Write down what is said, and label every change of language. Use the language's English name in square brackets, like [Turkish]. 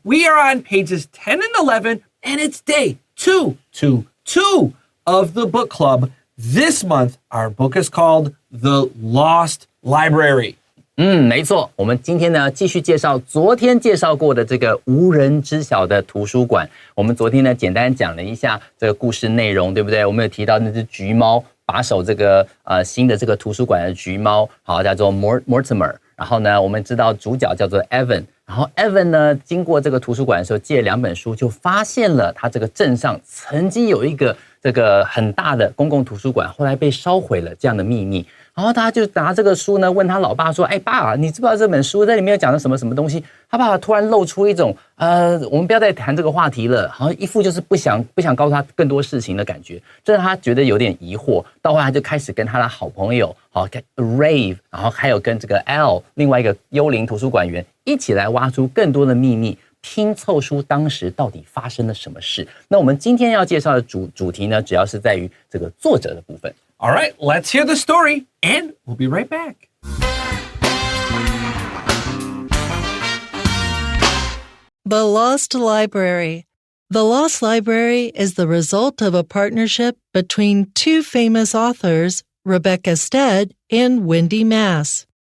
[English] We are on pages 10 and 11, and it's day 222 of the book club. This month, our book is called The Lost Library. [Chinese] 没错，我们今天呢继续介绍昨天介绍过的这个无人知晓的图书馆。我们昨天呢简单讲了一下这个故事内容，对不对？我们有提到那只橘猫把守这个新的这个图书馆的橘猫，好，叫做 Mortimer。然后呢，我们知道主角叫做 Evan。然后 Evan 呢，经过这个图书馆的时候借2本书，就发现了他这个镇上曾经有一个这个很大的公共图书馆，后来被烧毁了这样的秘密。然后他就拿这个书呢，问他老爸说：“哎，爸，你知不知道这本书在里面有讲的什么东西？” 他爸爸突然露出一种我们不要再谈这个话题了，好像一副就是不想告诉他更多事情的感觉，这让他觉得有点疑惑。到后来他就开始跟他的好朋友Rave， 然后还有跟这个 L 另外一个幽灵图书馆员一起来挖出更多的秘密，拼凑出当时到底发生了什么事。那我们今天要介绍的主题呢，主要是在于这个作者的部分。 [English] All right, let's hear the story, and we'll be right back. The Lost Library. The Lost Library is the result of a partnership between two famous authors, Rebecca Stead and Wendy Mass.